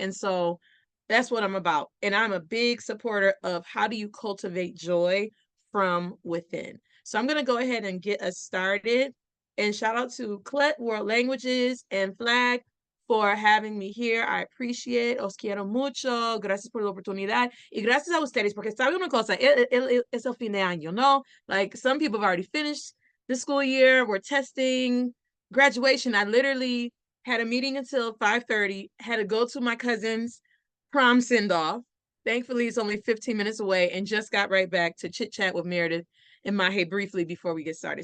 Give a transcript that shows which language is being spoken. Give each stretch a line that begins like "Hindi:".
English: And so that's what I'm about. And I'm a big supporter of how do you cultivate joy from within. So I'm going to go ahead and get us started. And shout out to Klett World Languages and Flag for having me here. I appreciate.
Spanish: Os quiero mucho. Gracias por la oportunidad. Y gracias a ustedes, porque sabe una cosa, es el fin de año, ¿no?
English: Like some people have already finished the school year. We're testing graduation. I literally had a meeting until 5:30, had to go to my cousin's prom send-off. Thankfully, it's only 15 minutes away and just got right back to chit-chat with Meredith and Mahe briefly before we get started.